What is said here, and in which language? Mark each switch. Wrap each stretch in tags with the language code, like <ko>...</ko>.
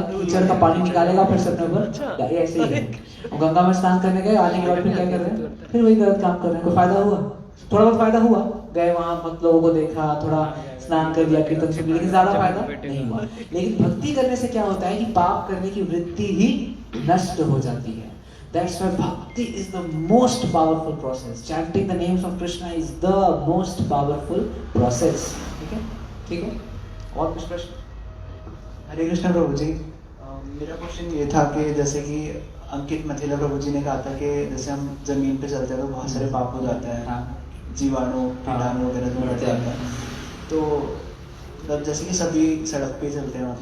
<hi>कीचड़ का पानी निकालेगा, फिर अपने ऊपर. ऐसे ही है. गंगा में स्नान करने गए, आने के बाद फिर क्या कर रहे हैं? फिर वही गलत काम कर रहे हैं. कोई फायदा हुआ? थोड़ा बहुत फायदा हुआ. गए वहां मत लोगों को देखा, थोड़ा स्नान कर दिया, कीर्तन सुन लिया, लेकिन ज्यादा फायदा नहीं हुआ. लेकिन भक्ति करने से क्या होता है कि पाप करने की वृत्ति ही नष्ट हो जाती है.</hi> <en>That's why bhakti is the most powerful process. Chanting the names of Krishna is the most powerful process.</en> <hi>ठीक है. और कुछ प्रश्न? हरे कृष्ण प्रभु जी, मेरा क्वेश्चन ये था कि जैसे कि अंकित मथेला प्रभु जी ने कहा था कि जैसे हम जमीन पे चलते हैं तो बहुत सारे पाप हो जाते हैं. जीवाणु कीटाणु वगैरह जो बढ़ जाता है। तो मतलब जैसे कि सभी सड़क पे चलते हैं</hi>